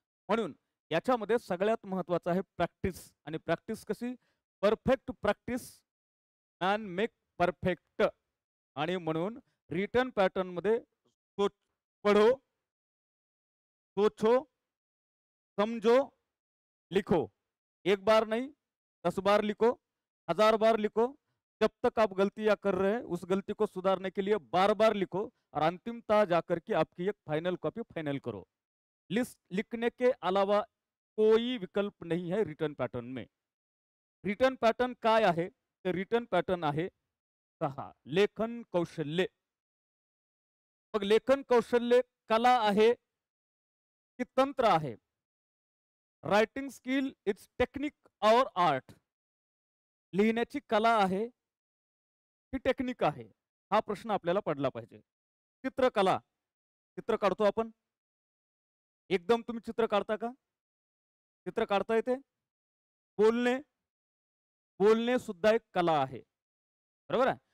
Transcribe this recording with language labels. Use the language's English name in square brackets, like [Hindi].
[Marathi] म्हणून याच्यामध्ये सगळ्यात महत्वाचं आहे प्रॅक्टिस. आणि प्रॅक्टिस कशी, [English] Perfect practice and make perfect. [Marathi] आणि म्हणून रिटर्न पॅटर्न मध्ये [Hindi] पढ़ो, सोचो, समझो, लिखो. 1 बार नहीं 10 बार लिखो, 1000 बार लिखो. जब तक आप गलतियां कर रहे हैं उस गलती को सुधारने के लिए बार बार लिखो और अंतिमतः जाकर के आपकी एक फाइनल कॉपी फाइनल करो. लिस्ट लिखने के अलावा कोई विकल्प नहीं है रिटर्न पॅटर्न में. [Marathi] रिटर्न पॅटर्न काय आहे, ते रिटर्न पॅटर्न आहे 6 लेखन कौशल्य. मग लेखन कौशल्य कला आहे की तंत्र आहे. [English] Writing skill it's technique or art. [Marathi] लिहिण्याची कला आहे ही टेक्निक आहे, हा प्रश्न आपल्याला पडला पाहिजे. चित्रकला, चित्र काढतो आपण, एकदम तुम्ही चित्र काढता का, चित्र काढता येते. बोलणे, बोलणे सुद्धा एक कला आहे, बरोबर आहे.